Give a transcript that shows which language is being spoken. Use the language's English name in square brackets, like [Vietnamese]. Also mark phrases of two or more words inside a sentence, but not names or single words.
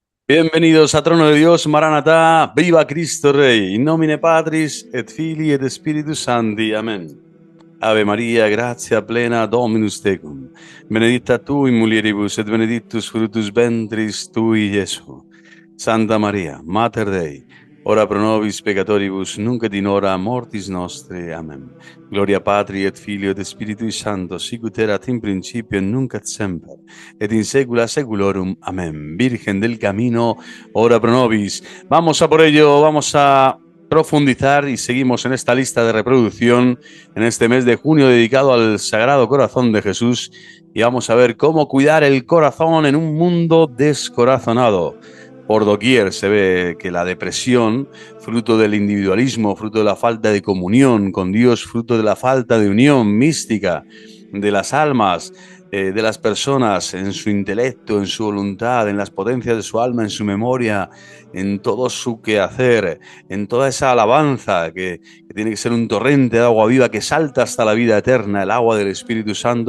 [Spanish] Bienvenidos a Trono de Dios, Maranatá, viva Cristo Rey, [Latin] in nomine Patris et Filii et Spiritus Sancti, amén. Ave Maria, gratia plena, Dominus tecum, benedicta tu in mulieribus et benedictus fructus ventris tui, Iesu. Santa Maria, Mater Dei, ora pro nobis peccatoribus, nunc et in hora mortis nostre. Amen. Gloria Patri et Filio et Spiritui Sancto, sicut erat in principio et nunc et semper, et in saecula saeculorum. [Spanish] Amén. Virgen del Camino, [Latin] ora pro nobis. [Spanish] Vamos a por ello, vamos a profundizar y seguimos en esta lista de reproducción en este mes de junio dedicado al Sagrado Corazón de Jesús y vamos a ver cómo cuidar el corazón en un mundo descorazonado. Por doquier se ve que la depresión, fruto del individualismo, fruto de la falta de comunión con Dios, fruto de la falta de unión mística de las almas, de las personas en su intelecto, en su voluntad, en las potencias de su alma, en su memoria, en todo su quehacer, en toda esa alabanza que tiene que ser un torrente de agua viva que salta hasta la vida eterna, el agua del Espíritu Santo.